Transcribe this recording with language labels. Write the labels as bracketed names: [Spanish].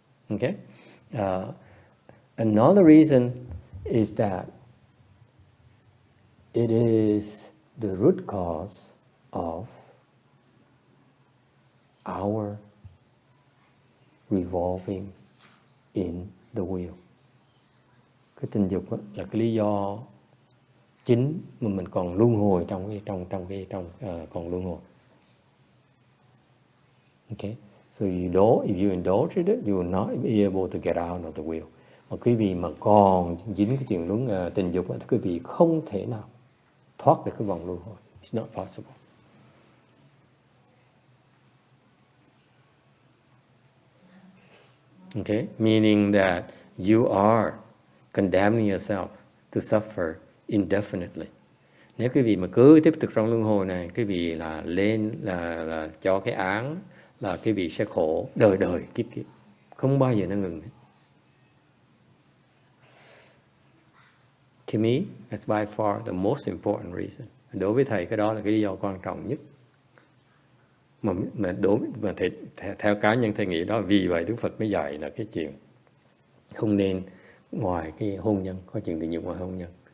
[English] Okay. Another reason is that it is the root cause of our revolving in the wheel. [Vietnamese] Cái tình dục là cái lý do chính mà mình còn luân hồi trong còn luân hồi. [English] Okay, so if you indulge it, you will not be able to get out of the wheel. [Vietnamese] Mà quý vị mà còn dính cái chuyện tình dục thì quý vị không thể nào thoát được cái vòng luân hồi. [English] It's not possible. Okay, meaning that you are condemning yourself to suffer indefinitely. [Vietnamese] Nếu quý vị mà cứ tiếp tục trong luân hồi này, quý vị là lên là cho cái án là quý vị sẽ khổ đời kiếp, không bao giờ nó ngừng. [English] To me, that's by far the most important reason. [Vietnamese] Đối với thầy cái đó là cái lý do quan trọng nhất. Mà theo cá nhân thầy nghĩ đó, vì vậy Đức Phật mới dạy là cái chuyện không nên ngoài cái hôn nhân, có chuyện tình dục ngoài hôn nhân.